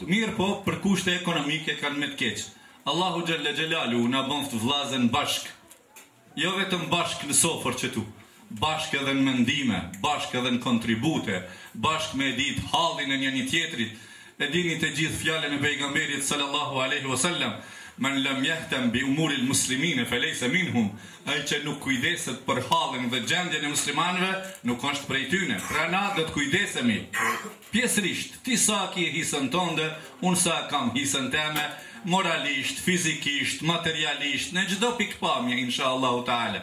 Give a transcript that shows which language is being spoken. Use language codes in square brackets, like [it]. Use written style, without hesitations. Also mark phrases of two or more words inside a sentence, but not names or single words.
[sq] Mirë, po për kushte ekonomike kanë me të keq. Allahu [ar] جل جلاله [sq] na bëft vllazën bashk. Jo vetëm bashk në sofër që tu, bashk edhe në mendime, bashk edhe në kontribute, bashk me ditë hallin e një tjetrit. E dini të gjithë fjalën e pejgamberit [ar] صلى الله عليه وسلم من لم يهتم بأمور المسلمين فليس منهم. [sq] Ai që nuk kujdeset për hallin dhe gjendjen e muslimanëve, nuk është prej tyre. Pra na do të kujdesemi. Pjesërisht, ti sa ke hisën tënde, unë sa kam hisën time, moralisht, fizikisht, materialisht, në çdo pikpamje [ar] إن شاء الله تعالى.